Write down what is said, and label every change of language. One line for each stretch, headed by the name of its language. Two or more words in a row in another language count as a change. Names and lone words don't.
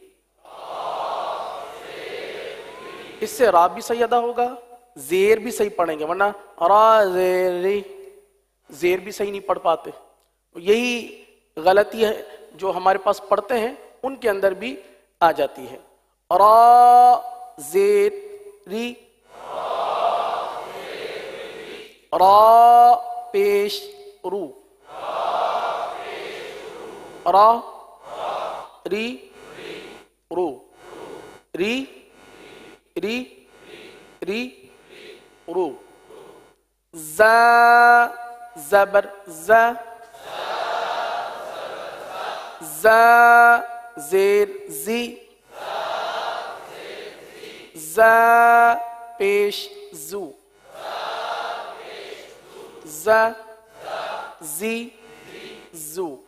Urdu: اس سے را بھی صحیح ادا ہوگا، زیر بھی صحیح پڑھیں گے، ورنہ را زیر ری زیر بھی صحیح نہیں پڑھ پاتے. یہی غلطی ہے جو ہمارے پاس پڑھتے ہیں ان کے اندر بھی آ جاتی ہے. را زیر ری. را پیش رو. را ری رو. ری ری ری رو. زا زبر زا زا زیر زی زا پیش زو زا زی زو.